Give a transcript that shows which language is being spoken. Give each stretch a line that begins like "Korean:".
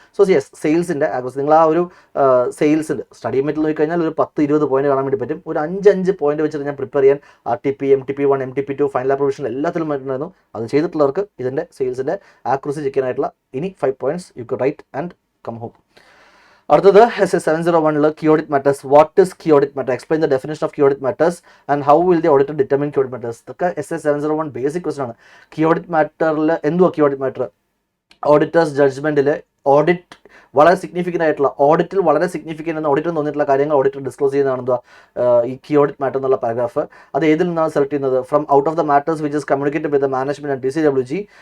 Malayalam: So yes, സെയിൽസിൻ്റെ accuracy. നിങ്ങൾ ആ ഒരു സെയിൽസിൻ്റെ സ്റ്റഡി മെറ്റീരിയൽ നോക്കിക്കഴിഞ്ഞാൽ ഒരു 10-20 പോയിന്റ് കാണാൻ വേണ്ടി പറ്റും. ഒരു 5 പോയിന്റ് വെച്ചിട്ട് ഞാൻ പ്രിപ്പയർ ചെയ്യാൻ RTP MTP1 MTP2 final application എല്ലാത്തിലും പറ്റുന്നുണ്ടായിരുന്നു. അത് ചെയ്തിട്ടുള്ളവർക്ക് ഇതിൻ്റെ സെയിൽസിൻ്റെ ആക്യുറസി ചെക്ക് ചെയ്യാനായിട്ടുള്ള ഇനി 5 പോയിന്റ്സ്
English: You could write and come home. അടുത്തത് SA 701 key audit matters. What is key audit matter? Explain the definition of key audit matters and how will the auditor determine key audit matters.
Malayalam: ഇതൊക്കെ SA 701 basic question ആണ്. key audit matterൽ എന്തുവാ key audit matter? Auditors ജഡ്ജ്മെൻറ്റിൽ audit വളരെ significant ആയിട്ടുള്ള, ഓഡിറ്റിൽ വളരെ significant എന്ന് auditor തോന്നിയിട്ടുള്ള കാര്യങ്ങൾ auditor disclose ചെയ്യുന്നതാണ് എന്തുവാ ഈ key audit matter എന്നുള്ള പാരഗ്രാഫ്. അത് ഏതിൽ നിന്നാണ് സെലക്ട് ചെയ്യുന്നത്?
English: From out of the matters which is communicated with the management and DCWG.